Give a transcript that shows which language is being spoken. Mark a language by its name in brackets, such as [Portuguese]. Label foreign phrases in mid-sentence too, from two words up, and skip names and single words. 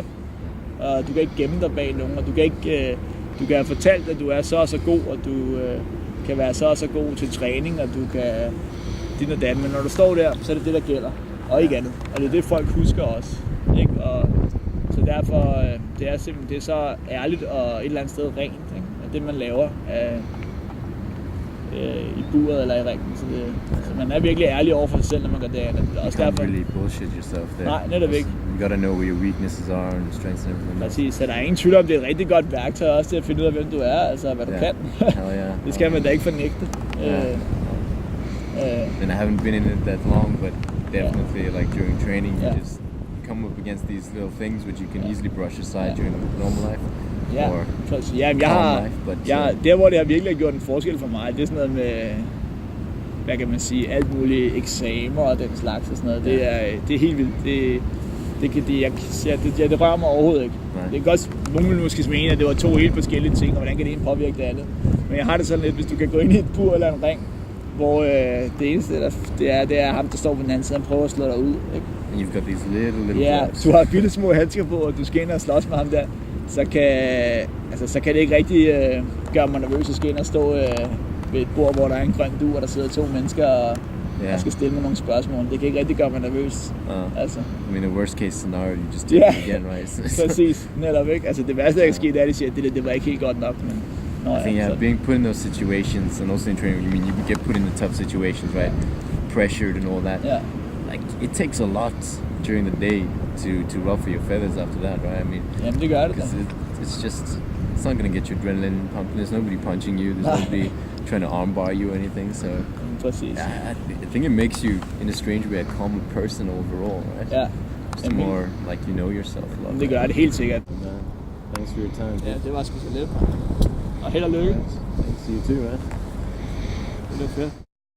[Danish] Og du kan ikke gemme dig bag nogen, og du kan have fortalt, at du er så og så god, og du kan være så og så god til træning, og du kan din og dan, men når du står der, så er det det, der gælder, og ikke andet. Og det er det, folk husker også, ikke? Og så derfor, det er simpelthen, det er så ærligt og et eller andet sted rent, ikke? Og det, man laver i buret eller i ringen, så man er virkelig ærlig over for sig selv, når man gør det andet. [English] You can't really bullshit yourself there. [Danish] Nej, netop ikke. [English] You gotta know where your weaknesses are and strengths and everything. [Danish] Præcis, så der er ingen tvivl om, det er et rigtig godt værktøj også til at finde ud af, hvem du er, altså hvad du kan. Det skal man da ikke fornægte. [English] And I haven't been in it that long, but definitely like during training, you just come up against these little things which you can easily brush aside during normal life. [Danish] Ja, jamen der hvor det har virkelig gjort en forskel for mig, det er sådan noget med, hvad kan man sige, alt muligt eksamer og den slags og sådan noget. Det er helt vildt. Det rører mig overhovedet ikke. Det er godt, nogen vil måske mene, at det var to helt forskellige ting, og hvordan kan det ene påvirke det andet. Men jeg har det sådan lidt, hvis du kan gå ind i et bur eller en ring, hvor det eneste, det er ham, der står på den anden side, han prøver at slå dig ud. Ikke? [English] You've got these little gloves. [Danish] Du har bitte små handsker på, og du skal ind og slås med ham der. Så kan det ikke rigtig gøre mig nervøs at skal ind og stå ved et bord, hvor der er en grøn dug, og der sidder to mennesker og skal stille mig nogle spørgsmål. Det kan ikke rigtig gøre mig nervøs. Altså. [English] I mean, the worst case scenario, you just do it again, right? [Danish] Præcis, netop ikke. Altså det værste, der kan ske, det er, at de siger, at det var ikke helt godt nok. Men, [English] I think being put in those situations, and also in training, you get put in the tough situations, right? Pressured and all that. Yeah. Like, it takes a lot during the day to ruffle your feathers after that, right? I mean, [Danish] jamen det gør det. [English] Because it's not gonna get your adrenaline pumping. There's nobody punching you. There's nobody trying to armbar you or anything. So I think it makes you, in a strange way, a calmer person overall, right? Yeah. Just more like you know yourself a lot. [Danish] Det gør det helt sikkert. [English] Thanks for your time. [Danish] Ja, det var sgu så lidt. Og held og lykke. [English] Thanks. You too, man. [Danish] Det er fedt.